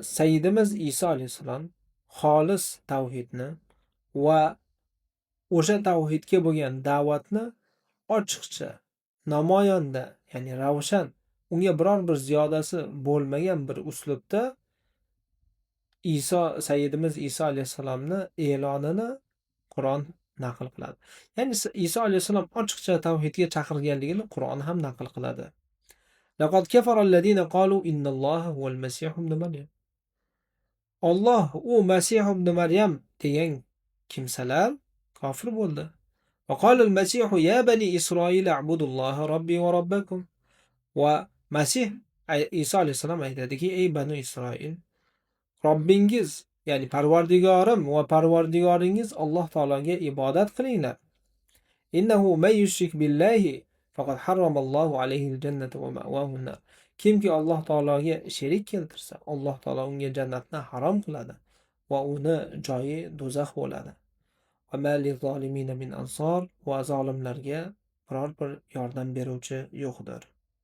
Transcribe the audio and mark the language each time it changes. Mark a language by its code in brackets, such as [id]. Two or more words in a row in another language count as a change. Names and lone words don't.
[uz] Sayyidimiz Iso alayhisalom xolis tavhidni va o'sha tavhidga bo'lgan da'vatni ochiqcha, namoyonda, ya'ni ravshan, unga biror bir ziyodasi bo'lmagan bir uslubda Sayyidimiz Iso alayhissalomni e'lonini Qur'on naql qiladi. Ya'ni Iso alayhissalom ochiqcha tavhidga chaqirganligini Qur'on ham naql qiladi. [ar] لقد كفر الذين قالوا إن الله هو المسيح ابن مريم. [uz] Alloh u Masih ibn Maryam degan kimsalar kofir bo'ldi. [ar] وقال المسيح يا بني إسرائيل اعبدوا الله ربي وربكم. [uz] Va Masih Iso alayhissalom aytadiki, ey bani Isroil, Robbingiz, ya'ni Parvardigorim va Parvardigoringiz Alloh taologa ibodat qilinglar. [ar] إنه من يشرك بالله فقد حرم الله عليه الجنة ومأواه النار. [uz] Kimki Alloh taologa sherik keltirsa, Alloh taolo unga jannatni harom qiladi va uni joyi do'zax bo'ladi. [ar] وما للظالمين من أنصار, [uz] va zolimlarga biror bir yordam beruvchi yo'qdir.